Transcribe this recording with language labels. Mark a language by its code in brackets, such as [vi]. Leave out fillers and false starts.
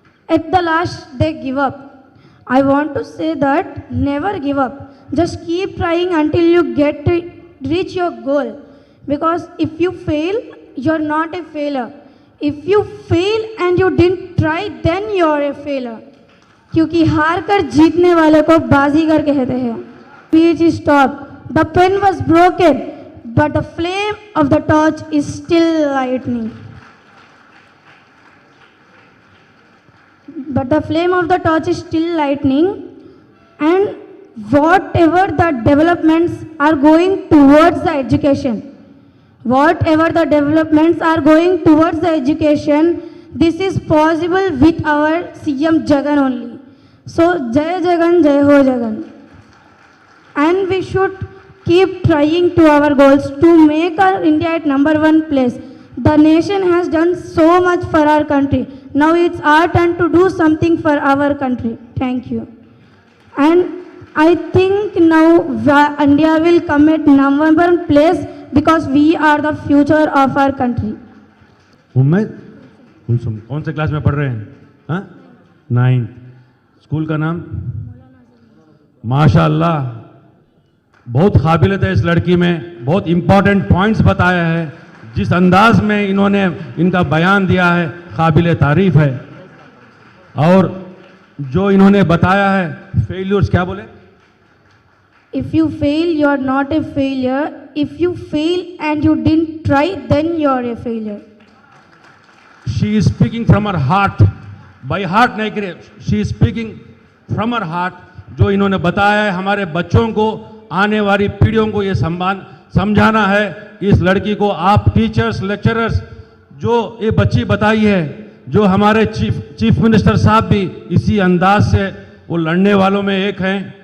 [en] At the last, they give up. I want to say that never give up. Just keep trying until you get to reach your goal. Because if you fail, you're not a failure. If you fail and you didn't try, then you're a failure. [hi] क्योंकि हार कर जीतने वाले को बाजीगर कहते हैं. [en] Speech is stopped. The pen was broken, but the flame of the torch is still lightning. But the flame of the torch is still lightning, and whatever the developments are going towards the education, whatever the developments are going towards the education, this is possible with our CM Jagan only. So, Jai Jagan, Jai Ho Jagan. And we should keep trying to our goals to make our India at #1 place. The nation has done so much for our country. Now it's our turn to do something for our country. Thank you. And I think now India will come at #1 place because we are the future of our country. [hi] उम्मीद कौन से class में पढ़ रहे हैं? हाँ, 9th. School का नाम? माशाअल्लाह, बहुत काबिलियत है इस लड़की में. बहुत इंपॉर्टेंट पॉइंट्स बताया है. जिस अंदाज में इन्होंने इनका बयान दिया है, काबिल तारीफ है. और जो इन्होंने बताया है, फेलियर्स क्या बोले? [en] If you fail, you are not a failure. If you fail and you didn't try, then you are a failure. She is speaking from her heart. By heart [hi] नहीं करे. [en] She is speaking from her heart. [hi] जो इन्होंने बताया है, हमारे बच्चों को, आने वाली पीढ़ियों को ये समझाना है. इस लड़की को आप टीचर्स, लेक्चरर्स, जो ये बच्ची बताई है, जो हमारे चीफ मिनिस्टर साहब भी इसी अंदाज से वो लड़ने वालों में एक हैं.